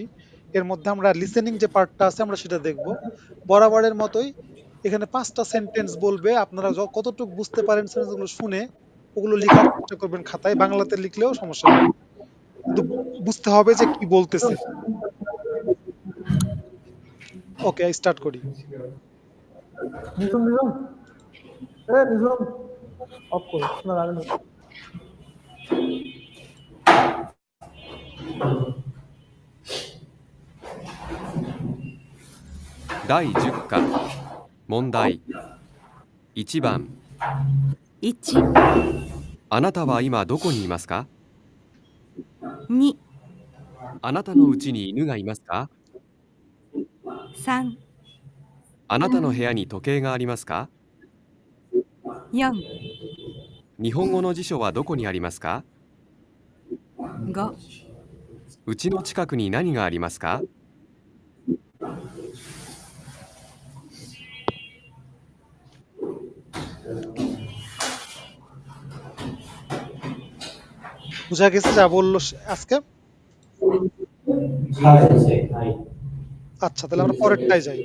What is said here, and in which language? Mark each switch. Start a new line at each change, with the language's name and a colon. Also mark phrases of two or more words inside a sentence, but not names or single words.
Bangla: এর মধ্যে আমরা লিসেনিং যে পার্টটা আছে আমরা সেটা দেখব। বরাবরের মতোই এখানে 5টা সেন্টেন্স বলবে, আপনারা কতটুকু বুঝতে পারেন সেন্টেন্সগুলো শুনে ওগুলো লেখার চেষ্টা করবেন খাতায়, বাংলাতে লিখলেও সমস্যা নেই, কিন্তু বুঝতে হবে যে কি বলতেছে। ওকে, স্টার্ট করি। নিঝুম অফ করো, শোনা যাবে না।
Japanese: 第10課問題1番 1、あなたは今どこにいますか？ 2、あなたのうちに犬がいますか？ 3、あなたの部屋に時計がありますか？ 4、日本語の辞書はどこにありますか？ 5、うちの近くに何がありますか？
Bangla: বুঝা গেছে যা বললো আজকে? আচ্ছা, তাহলে আমরা পরেরটায় যাই।